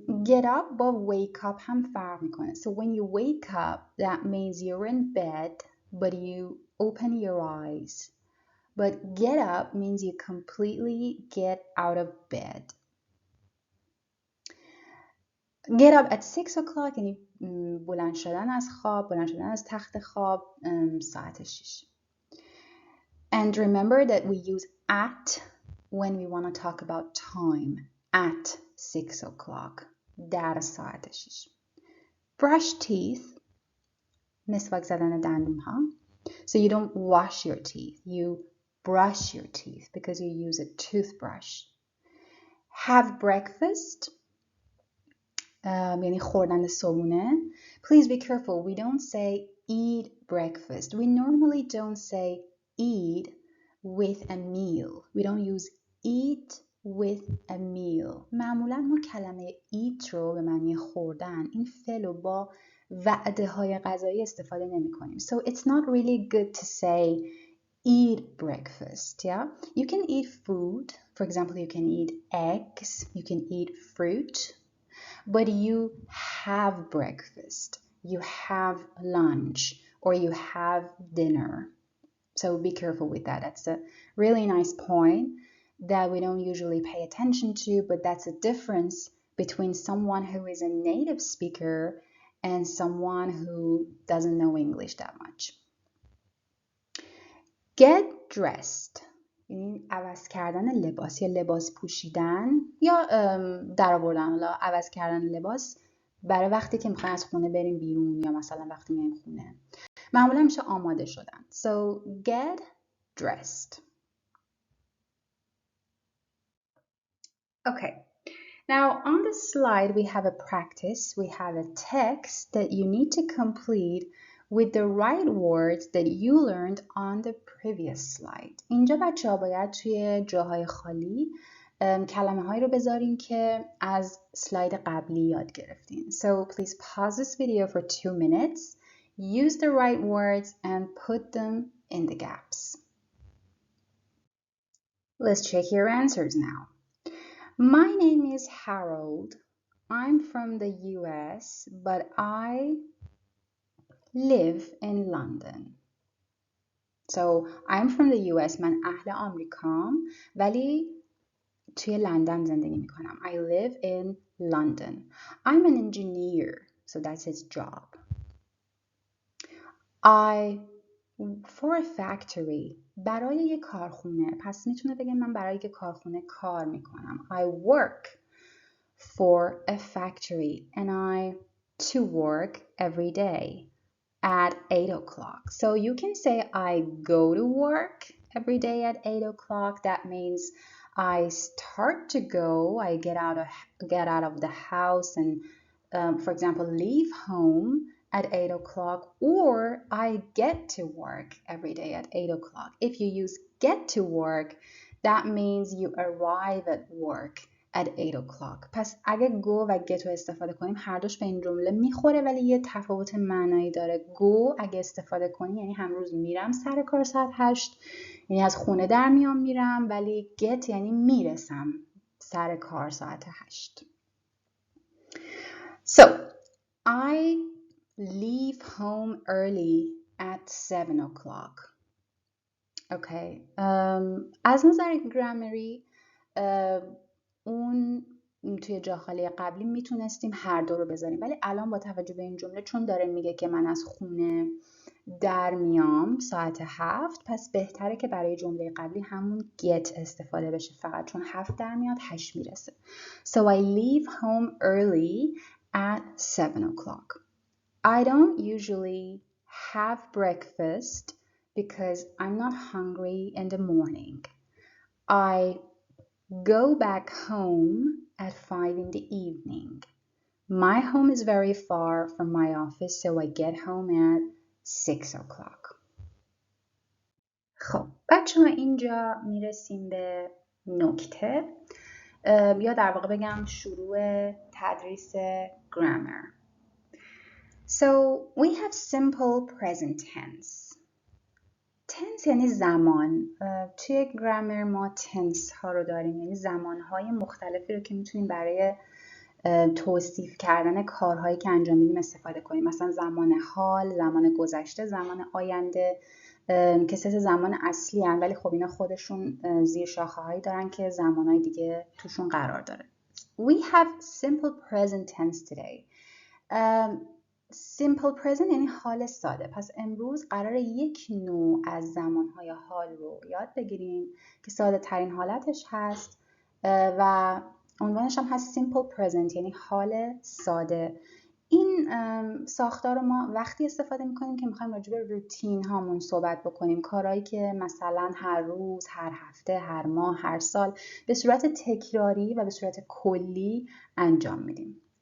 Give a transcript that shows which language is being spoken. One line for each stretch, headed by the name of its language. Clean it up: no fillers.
English: Get up
Persian: با
English: wake up
Persian: هم فرق میکنه.
English: So when you wake up, that means you're in bed, but you open your eyes. But get up means you completely get out of bed. Get up at 6 o'clock
Persian: یعنی بلند شدن از خواب، بلند شدن از تخت خواب ساعت 6.
English: And remember that we use at when we want to talk about time. At 6 o'clock.
Persian: در ساعت 6.
English: Brush teeth.
Persian: مسواک زدن دندون ها.
English: So you don't wash your teeth. You brush your teeth because you use a toothbrush. Have breakfast.
Persian: یعنی خوردن صبحونه.
English: Please be careful. We don't say eat breakfast. We normally don't say eat with a meal. We don't use eat with a meal.
Persian: معمولا ما کلمه eat رو به معنی خوردن این فعل رو با وعده های غذایی استفاده نمی کنیم.
English: So it's not really good to say eat breakfast. Yeah, you can eat food. For example, you can eat eggs. You can eat fruit. But you have breakfast. You have lunch. Or you have dinner. So be careful with that. That's a really nice point that we don't usually pay attention to, but that's a difference between someone who is a native speaker and someone who doesn't know English that much. Get dressed.
Persian: یعنی عوض کردن لباس یا لباس پوشیدن یا در آوردن، حالا عوض کردن لباس برای وقتی که میخوایم از خونه بریم بیرون یا مثلا وقتی میایم خونه. معمولا میشه آماده شدن.
English: So get dressed. Okay. Now on the slide we have a practice. We have a text that you need to complete with the right words that you learned on the previous slide. اینجا بچه‌ها باید توی جاهای خالی کلمه هایی رو بذارین که از سلاید قبلی یاد گرفتین. So please pause this video for 2 minutes. Use the right words and put them in the gaps. Let's check your answers now. My name is Harold. I'm from the US, but I live in London. So I'm from the US.
Persian: من اهل آمریکام ولی توی لندن زندگی میکنم.
English: I live in London. I'm an engineer. So that's his job. I for a factory.
Persian: برای یک کارخونه. پس میتونه بگه من برای یک کارخونه کار میکنم.
English: I work for a factory and I to work every day at 8 o'clock. So you can say I go to work every day at 8 o'clock. That means I start to go, I get out of the house and for example, leave home at 8 o'clock, or I get to work every day at 8 o'clock. If you use get to work, that means you arrive at work at 8 o'clock.
Persian: پس اگه go و get رو استفاده کنیم هر دوش به این جمله میخوره ولی یه تفاوت معنایی داره. go اگه استفاده کنی یعنی هر میرم سر کار ساعت 8، یعنی از خونه در میام میرم، ولی get یعنی میرسم سر کار ساعت 8.
English: So I leave home early at 7 o'clock. Okay.
Persian: از نظر گرامری اون توی جا خالی قبلی میتونستیم هر دو رو بذاریم ولی الان با توجه به این جمله چون داره میگه که من از خونه در میام ساعت 7 پس بهتره که برای جمله قبلی همون get استفاده بشه فقط چون 7 در میاد 8 میرسه.
English: So I leave home early at 7 o'clock. I don't usually have breakfast because I'm not hungry in the morning. I go back home at 5 in the evening. My home is very far from my office, so I get home at 6 o'clock.
Persian: خب بچه ها اینجا میرسیم به نکته یا در واقع بگم شروع تدریس grammar.
English: So we have simple present tense.
Persian: tense یعنی زمان. توی گرامر ما tense ها رو داریم یعنی زمان های مختلفی رو که میتونیم برای توصیف کردن کارهایی که انجام میدیم استفاده کنیم. مثلا زمان حال، زمان گذشته، زمان آینده که سه زمان اصلی هن ولی خب اینا خودشون زیر شاخه هایی دارن که زمانهای دیگه توشون قرار داره.
English: We have simple present tense today.
Persian: simple present یعنی حال ساده. پس امروز قراره یک نوع از زمانهای حال رو یاد بگیریم که ساده ترین حالتش هست و عنوانش هم هست simple present یعنی حال ساده. این ساختار رو ما وقتی استفاده میکنیم که میخوایم راجع به روتین هامون صحبت بکنیم، کارهایی که مثلا هر روز، هر هفته، هر ماه، هر سال به صورت تکراری و به صورت کلی انجام میدیم.